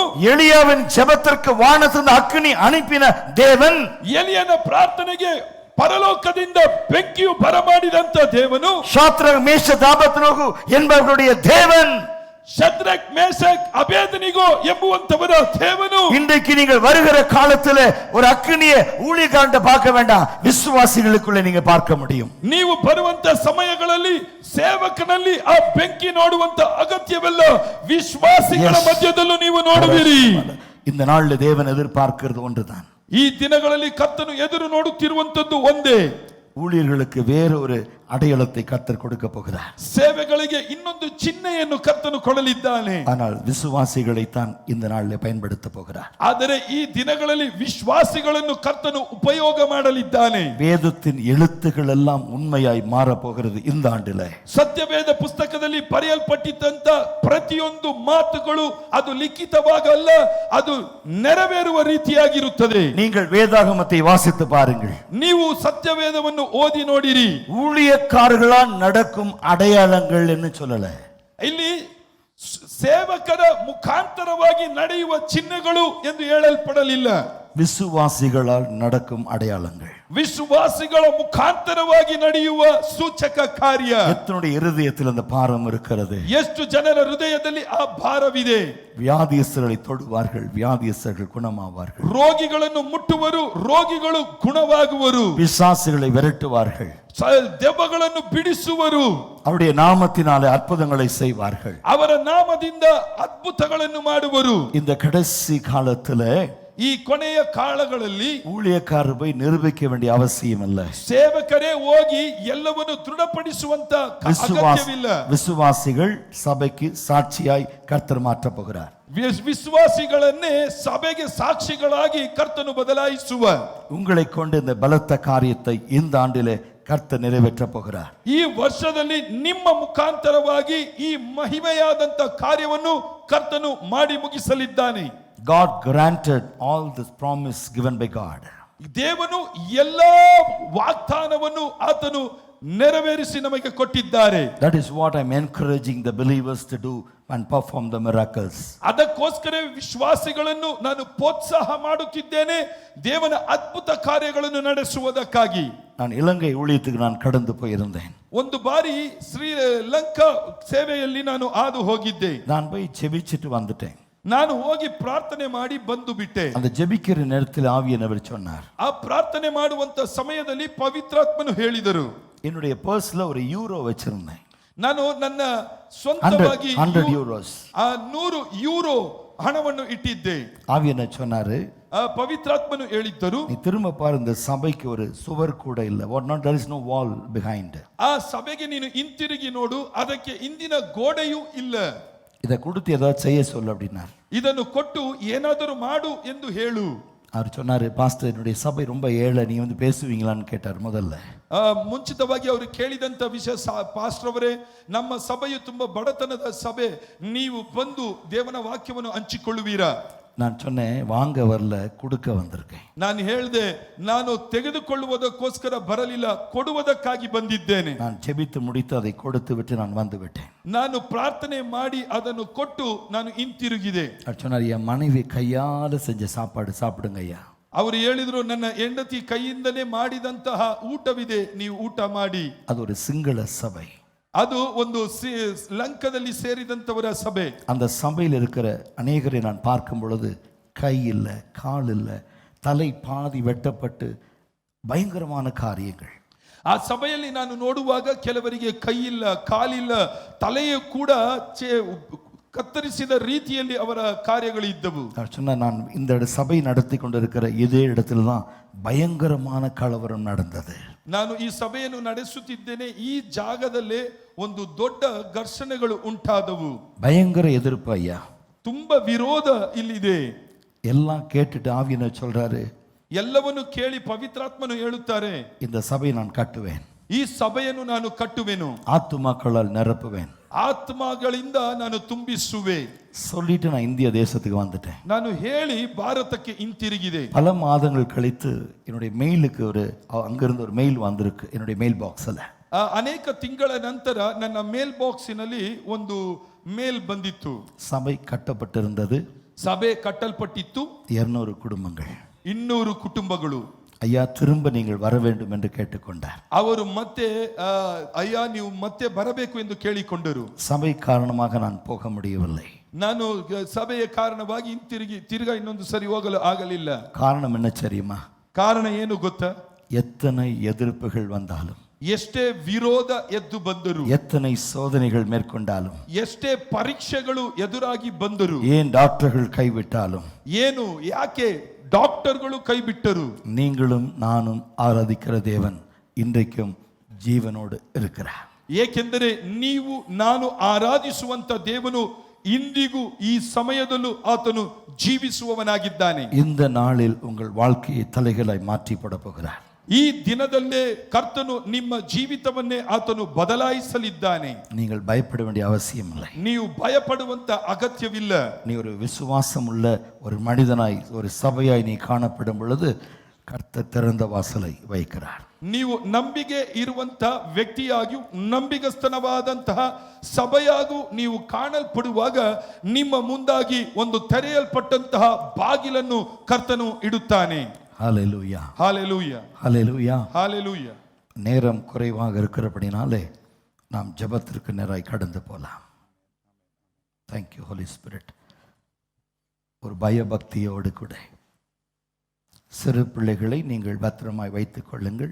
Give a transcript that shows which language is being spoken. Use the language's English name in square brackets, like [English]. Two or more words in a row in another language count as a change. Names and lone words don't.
[Tamil] எலியாவின் ஜெபத்திற்கு வானத்திலிருந்து அக்கினி அனுப்பின தேவன், [Kannada] ಎಲಿಯನ ಪ್ರಾರ್ಥನೆಗೆ ಪರಲೋಕದಿಂದ ಬೆಂಕಿಯು ಬರಮಾಡಿದಂತ ದೇವನು, [Tamil] ஷாத்ராக் மேஷாக் ஆபேத்நேகோ என்பவர்களுடைய தேவன், [Kannada] ಶದ್ರಕ್ ಮೇಷಕ್ ಅಬೇದನಿಗೋ ಎಂಬುವಂತವರ ದೇವನು. [Tamil] இன்றைக்கு நீங்கள் வருகிற காலத்துல ஒரு அக்கினியை ஊழியக்காரன் பார்க்க வேண்டாம், விசுவாசிகளுக்குள்ள நீங்க பார்க்க முடியும். [Kannada] ನೀವು ಬರುವಂತ ಸಮಯಗಳಲ್ಲಿ ಸೇವಕನಲ್ಲಿ ಆ ಬೆಂಕಿ ನೋಡುವಂತ ಅಗತ್ಯವಿಲ್ಲ, ವಿಶ್ವಾಸಿಗಳ ಮಧ್ಯದಲ್ಲೂ ನೀವು ನೋಡುವಿರಿ. [Tamil] இந்த நாள்ல தேவன் எதிர்பார்க்கிறது ஒன்றுதான். [Kannada] ಈ ದಿನಗಳಲ್ಲಿ ಕರ್ತನು ಎದುರು ನೋಡುತ್ತಿರುವಂತದ್ದು ಒಂದೇ, [Tamil] ஊழியர்களுக்கு வேற ஒரு அடையாளத்தை கர்த்தர் கொடுக்க போகிறார். [Kannada] ಸೇವೆಗಳಿಗೆ ಇನ್ನೊಂದು ಚಿಹ್ನೆಯನ್ನು ಕರ್ತನು ಕೊಡಲಿದ್ದಾನೆ. [Tamil] ஆனால் விசுவாசிகளை தான் இந்த நாளில் பயன்படுத்த போகிறார். [Kannada] ಆದರೆ ಈ ದಿನಗಳಲ್ಲಿ ವಿಶ್ವಾಸಿಗಳನ್ನು ಕರ್ತನು ಉಪಯೋಗ ಮಾಡಲಿದ್ದಾನೆ. [Tamil] வேதத்தின் எழுத்துக்கள் எல்லாம் உண்மையாய் மாற போகிறது இந்த ஆண்டில. [Kannada] ಸತ್ಯವೇದ ಪುಸ್ತಕದಲ್ಲಿ ಬರೆಯಲ್ಪಟ್ಟಿದ್ದಂತ ಪ್ರತಿಯೊಂದು ಮಾತುಗಳು ಅದು ಲಿಖಿತವಾಗಲ್ಲ, ಅದು ನೆರವೇರುವ ರೀತಿಯಾಗಿರುತ್ತದೆ. [Tamil] நீங்கள் வேதாகமத்தை வாசித்து பாருங்கள். [Kannada] ನೀವು ಸತ್ಯವೇದವನ್ನು ಓದಿ ನೋಡಿರಿ. [Tamil] ஊழியக்காரர்களால் நடக்கும் அடையாளங்கள் என்று சொல்லல, [Kannada] ಇಲ್ಲಿ ಸೇವಕರ ಮುಖಾಂತರವಾಗಿ ನಡೆಯುವ ಚಿಹ್ನೆಗಳು ಎಂದು ಹೇಳಲ್ಪಡಲಿಲ್ಲ. [Tamil] விசுவாசிகளால் நடக்கும் அடையாளங்கள். [Kannada] ವಿಶ್ವಾಸಿಗಳ ಮುಖಾಂತರವಾಗಿ ನಡೆಯುವ ಸೂಚಕ ಕಾರ್ಯ. [Tamil] எத்தனுடைய இருதயத்தில் அந்த பாரம் இருக்கிறது? [Kannada] ಎಷ್ಟು ಜನರ ಹೃದಯದಲ್ಲಿ ಆ ಭಾರವಿದೆ. [Tamil] வியாதியஸ்தர்களை தொடுவார்கள், வியாதியஸ்தர்கள் குணமாவார்கள். [Kannada] ರೋಗಿಗಳನ್ನು ಮುಟ್ಟುವರು, ರೋಗಿಗಳು ಗುಣವಾಗುವರು. [Tamil] பிசாசுகளை விரட்டுவார்கள், [Kannada] ದೆವ್ವಗಳನ್ನು ಬಿಡಿಸುವರು. [Tamil] அவருடைய நாமத்தினாலே அற்புதங்களை செய்வார்கள். [Kannada] ಅವರ ನಾಮದಿಂದ ಅದ್ಭುತಗಳನ್ನು ಮಾಡುವರು. [Tamil] இந்த கடைசி காலத்துல [Kannada] ಈ ಕೊನೆಯ ಕಾಲಗಳಲ್ಲಿ [Tamil] ஊழியக்காரர் போய் நிரூபிக்க வேண்டிய அவசியம் இல்லை. [Kannada] ಸೇವಕರೇ ಹೋಗಿ ಎಲ್ಲವನ್ನು ದೃಢಪಡಿಸುವಂತ ಅಗತ್ಯವಿಲ್ಲ. [Tamil] விசுவாசிகள் சபைக்கு சாட்சியாய் கர்த்தர் மாற்ற போகிறார். [Kannada] ವಿಶ್ವಾಸಿಗಳನ್ನೇ ಸಭೆಗೆ ಸಾಕ್ಷಿಗಳಾಗಿ ಕರ್ತನು ಬದಲಾಯಿಸುವ. [Tamil] உங்களை கொண்டு இந்த பலத்த காரியத்தை இந்த ஆண்டிலே கர்த்தர் நிறைவேற்ற போகிறார். [Kannada] ಈ ವರ್ಷದಲ್ಲಿ ನಿಮ್ಮ ಮುಖಾಂತರವಾಗಿ ಈ ಮಹಿಮೆಯಾದಂತ ಕಾರ್ಯವನ್ನು ಕರ್ತನು ಮಾಡಿ ಮುಗಿಸಲಿದ್ದಾನೆ. [English] God granted all this promise given by God. [Kannada] ದೇವನು ಎಲ್ಲಾ ವಾಗ್ದಾನವನ್ನು ಆತನು ನೆರವೇರಿಸಿ ನಮಗೆ ಕೊಟ್ಟಿದ್ದಾರೆ. [English] That is what I'm encouraging the believers to do and perform the miracles. [Kannada] ಅದಕ್ಕೋಸ್ಕರ ವಿಶ್ವಾಸಿಗಳನ್ನು ನಾನು ಪ್ರೋತ್ಸಾಹ ಮಾಡುತ್ತಿದ್ದೇನೆ ದೇವನ ಅದ್ಭುತ ಕಾರ್ಯಗಳನ್ನು ನಡೆಸುವುದಕ್ಕಾಗಿ. [Tamil] நான் இலங்கை ஊழியத்துக்கு நான் கடந்து போயிருந்தேன். [Kannada] ಒಂದು ಬಾರಿ ಶ್ರೀಲಂಕಾ ಸೇವೆಯಲ್ಲಿ ನಾನು ಹಾದು ಹೋಗಿದ್ದೆ. [Tamil] நான் போய் ஜெபிச்சிட்டு வந்துட்டேன். [Kannada] ನಾನು ಹೋಗಿ ಪ್ರಾರ್ಥನೆ ಮಾಡಿ ಬಂದು ಬಿಟ್ಟೆ. [Tamil] அந்த ஜெபிக்கிற நேரத்தில் ஆவியானவர் சொன்னார், [Kannada] ಆ ಪ್ರಾರ್ಥನೆ ಮಾಡುವಂತ ಸಮಯದಲ್ಲಿ ಪವಿತ್ರಾತ್ಮನು ಹೇಳಿದರು, [Tamil] என்னுடைய பர்ஸ்ல ஒரு யூரோ வச்சிருந்தேன். [Kannada] ನಾನು ನನ್ನ ಸ್ವಂತವಾಗಿ [English] 100 euros. [Kannada] 100 ಯೂರೋ ಹಣವನ್ನು ಇಟ್ಟಿದ್ದೆ. [Tamil] ஆவியானவர் சொன்னாரு, [Kannada] ಪವಿತ್ರಾತ್ಮನು ಹೇಳಿದ್ದರು, [Tamil] நீ திரும்ப பாரு, இந்த சபைக்கு ஒரு சுவர் கூட இல்ல. [English] What not, there is no wall behind. [Kannada] ಆ ಸಭೆಗೆ ನೀನು ಹಿಂತಿರುಗಿ ನೋಡು, ಅದಕ್ಕೆ ಹಿಂದಿನ ಗೋಡೆಯೂ ಇಲ್ಲ. [Tamil] இதை கொடுத்து ஏதாவது செய்ய சொல்லு அப்படின்னார். [Kannada] ಇದನ್ನು ಕೊಟ್ಟು ಏನಾದರೂ ಮಾಡು ಎಂದು ಹೇಳು. [Tamil] அவர் சொன்னாரு, பாஸ்டர் என்னுடைய சபை ரொம்ப ஏழை, நீ வந்து பேசுவீங்களான்னு கேட்டார். முதல்ல [Kannada] ಮುಂಚಿತವಾಗಿ ಅವರು ಕೇಳಿದಂತ ವಿಷಯ, ಪಾಸ್ಟರ್ ಅವರೇ ನಮ್ಮ ಸಭೆಯು ತುಂಬಾ ಬಡತನದ ಸಭೆ, ನೀವು ಬಂದು ದೇವನ ವಾಕ್ಯವನ್ನು ಹಂಚಿಕೊಳ್ಳುವೀರಾ? [Tamil] நான் சொன்னேன், வாங்க வரல, கொடுக்க வந்திருக்கேன். [Kannada] ನಾನು ಹೇಳಿದೆ, ನಾನು ತೆಗೆದುಕೊಳ್ಳುವುದಕ್ಕೋಸ್ಕರ ಬರಲಿಲ್ಲ, ಕೊಡುವುದಕ್ಕಾಗಿ ಬಂದಿದ್ದೇನೆ. [Tamil] நான் ஜெபித்து முடித்து அதை கொடுத்து விட்டு நான் வந்து விட்டேன். [Kannada] ನಾನು ಪ್ರಾರ್ಥನೆ ಮಾಡಿ ಅದನ್ನು ಕೊಟ್ಟು ನಾನು ಹಿಂತಿರುಗಿದೆ. [Tamil] அவர் சொன்னார், என் மனைவி கையால செஞ்ச சாப்பாடு சாப்பிடுங்க ஐயா. [Kannada] ಅವರು ಹೇಳಿದ್ರು, ನನ್ನ ಹೆಂಡತಿ ಕೈಯಿಂದಲೇ ಮಾಡಿದಂತಹ ಊಟವಿದೆ, ನೀವು ಊಟ ಮಾಡಿ. [Tamil] அது ஒரு சிங்கள சபை. [Kannada] ಅದು ಒಂದು ಲಂಕದಲ್ಲಿ ಸೇರಿದಂತವರ ಸಭೆ. [Tamil] அந்த சபையில் இருக்கிற அநேகரை நான் பார்க்கும் பொழுது கை இல்லை, கால் இல்லை, தலை பாதி வெட்டப்பட்டு பயங்கரமான காரியங்கள். [Kannada] ಆ ಸಭೆಯಲ್ಲಿ ನಾನು ನೋಡುವಾಗ ಕೆಲವರಿಗೆ ಕೈ ಇಲ್ಲ, ಕಾಲಿಲ್ಲ, ತಲೆಯು ಕೂಡ ಕತ್ತರಿಸಿದ ರೀತಿಯಲ್ಲಿ ಅವರ ಕಾರ್ಯಗಳು ಇದ್ದವು. [Tamil] சொன்ன, நான் இந்த சபை நடத்தி கொண்டிருக்கிற இதே இடத்துல தான் பயங்கரமான கலவரம் நடந்தது. [Kannada] ನಾನು ಈ ಸಭೆಯನ್ನು ನಡೆಸುತ್ತಿದ್ದೇನೆ, ಈ ಜಾಗದಲ್ಲೇ ಒಂದು ದೊಡ್ಡ ಘರ್ಷಣೆಗಳು ಉಂಟಾದವು. [Tamil] பயங்கர எதிர்ப்பு ஐயா, [Kannada] ತುಂಬಾ ವಿರೋಧ ಇಲ್ಲಿದೆ. [Tamil] எல்லாம் கேட்டுட்டு ஆவியானவர் சொல்றாரு, [Kannada] ಎಲ್ಲವನ್ನು ಕೇಳಿ ಪವಿತ್ರಾತ್ಮನು ಹೇಳುತ್ತಾರೆ, [Tamil] இந்த சபையை நான் கட்டுவேன், [Kannada] ಈ ಸಭೆಯನ್ನು ನಾನು ಕಟ್ಟುವೆನು, [Tamil] ஆத்துமாக்களால் நிரப்புவேன், [Kannada] ಆತ್ಮಗಳಿಂದ ನಾನು ತುಂಬಿಸುವೆ. [Tamil] சொல்லிட்டு நான் இந்திய தேசத்துக்கு வந்துட்டேன். [Kannada] ನಾನು ಹೇಳಿ ಭಾರತಕ್ಕೆ ಹಿಂತಿರುಗಿದೆ. [Tamil] பல மாதங்கள் கழித்து என்னுடைய மெயிலுக்கு அங்கிருந்து ஒரு மெயில் வந்திருக்கு என்னுடைய [English] mail boxல. [Kannada] ಅನೇಕ ತಿಂಗಳ ನಂತರ ನನ್ನ [English] mail boxನಲ್ಲಿ [Kannada] ಒಂದು ಮೇಲ್ ಬಂದಿತ್ತು. [Tamil] சபை கட்டப்பட்டிருந்தது. [Kannada] ಸಭೆ ಕಟ್ಟಲ್ಪಟ್ಟಿತ್ತು. [Tamil] 200 குடும்பங்கள், [Kannada] 200 ಕುಟುಂಬಗಳು. [Tamil] ஐயா திரும்ப நீங்கள் வர வேண்டும் என்று கேட்டுக்கொண்டார். [Kannada] ಅವರು ಮತ್ತೆ ಅಯ್ಯ ನೀವು ಮತ್ತೆ ಬರಬೇಕು ಎಂದು ಕೇಳಿಕೊಂಡರು. [Tamil] சபை காரணமாக நான் போக முடியவில்லை. [Kannada] ನಾನು ಸಭೆಯ ಕಾರಣವಾಗಿ ತಿರುಗಾ ಇನ್ನೊಂದು ಸರಿ ಹೋಗಲು ಆಗಲಿಲ್ಲ. [Tamil] காரணம் என்ன தெரியுமா? [Kannada] ಕಾರಣ ಏನು ಗೊತ್ತಾ? [Tamil] எத்தனை எதிர்ப்புகள் வந்தாலும், [Kannada] ಎಷ್ಟೇ ವಿರೋಧ ಎದ್ದು ಬಂದರು, [Tamil] எத்தனை சோதனைகள் மேற்கொண்டாலும், [Kannada] ಎಷ್ಟೇ ಪರೀಕ್ಷೆಗಳು ಎದುರಾಗಿ ಬಂದರು, [Tamil] ஏன் டாக்டர்கள் கைவிட்டாலும், [Kannada] ಏನು ಯಾಕೆ ಡಾಕ್ಟರ್ಗಳು ಕೈ ಬಿಟ್ಟರು, [Tamil] நீங்களும் நானும் ஆராதிக்கிற தேவன் இன்றைக்கும் ஜீவனோடு இருக்கிறார். [Kannada] ಏಕೆಂದರೆ ನೀವು ನಾನು ಆರಾಧಿಸುವಂತ ದೇವನು ಇಂದಿಗೂ ಈ ಸಮಯದಲ್ಲೂ ಆತನು ಜೀವಿಸುವವನಾಗಿದ್ದಾನೆ. [Tamil] இந்த நாளில் உங்கள் வாழ்க்கையை தலைகளாய் மாற்றி போட போகிறார். [Kannada] ಈ ದಿನದಲ್ಲೇ ಕರ್ತನು ನಿಮ್ಮ ಜೀವಿತವನ್ನೇ ಆತನು ಬದಲಾಯಿಸಲಿದ್ದಾನೆ. [Tamil] நீங்கள் பயப்பட வேண்டிய அவசியம் இல்லை. [Kannada] ನೀವು ಭಯಪಡುವಂತ ಅಗತ್ಯವಿಲ್ಲ. [Tamil] நீ ஒரு விசுவாசம் உள்ள ஒரு மனிதனாய், ஒரு சபையாய் நீ காணப்படும் பொழுது கர்த்தர் திறந்த வாசலை வைக்கிறார். [Kannada] ನೀವು ನಂಬಿಕೆ ಇರುವಂತಹ ವ್ಯಕ್ತಿಯಾಗಿಯೂ ನಂಬಿಗಸ್ತನವಾದಂತಹ ಸಭೆಯಾಗೂ ನೀವು ಕಾಣಲ್ಪಡುವಾಗ ನಿಮ್ಮ ಮುಂದಾಗಿ ಒಂದು ತೆರೆಯಲ್ಪಟ್ಟಂತಹ ಬಾಗಿಲನ್ನು ಕರ್ತನು ಇಡುತ್ತಾನೆ. [Tamil] ஹalleluya, [Kannada] ಹಾಲೆಲೂಯಾ, [Tamil] ஹalleluya. [Kannada] ಹಾಲೆಲೂಯಾ. [Tamil] நேரம் குறைவாக இருக்கிறபடினாலே நாம் ஜெபத்திற்கு நேராய் கடந்து போகலாம். [English] thank you Holy Spirit. [Tamil] ஒரு பயபக்தியோடு கூட சிறு பிள்ளைகளை நீங்கள் பத்திரமாய் வைத்துக் கொள்ளுங்கள்.